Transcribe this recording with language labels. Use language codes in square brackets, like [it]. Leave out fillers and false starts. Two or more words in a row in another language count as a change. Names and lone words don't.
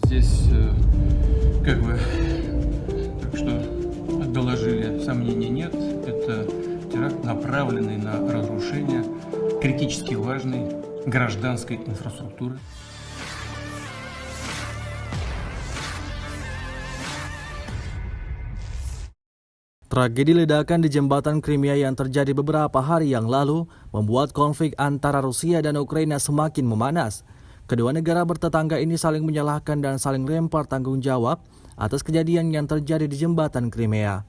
[ru] здесь как бы так что доложили, сомнений нет. Это теракт, направленный на разрушение критически важной гражданской инфраструктуры. [id] Tragedi ledakan di jembatan Crimea yang terjadi beberapa hari yang lalu membuat konflik antara Rusia dan Ukraina semakin memanas. Kedua negara bertetangga ini saling menyalahkan dan saling lempar tanggung jawab atas kejadian yang terjadi di jembatan Crimea.